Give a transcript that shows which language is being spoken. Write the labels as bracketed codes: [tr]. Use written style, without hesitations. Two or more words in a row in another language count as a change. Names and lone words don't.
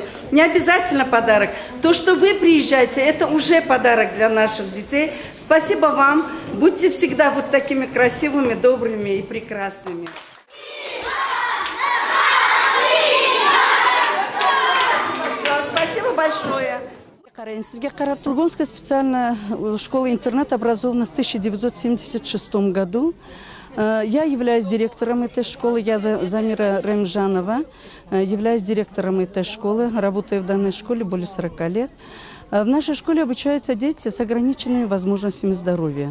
[ru] Не обязательно подарок. То, что вы приезжаете, это уже подарок для наших детей. Спасибо вам. Будьте всегда вот такими красивыми, добрыми и прекрасными. Спасибо большое. [ky] Сизге карап [ru] Тургунская специальная школа-интернат образована в 1976 году. Я являюсь директором этой школы, я Замира Рамжанова, являюсь директором этой школы, работаю в данной школе более 40 лет. В нашей школе обучаются дети с ограниченными возможностями здоровья.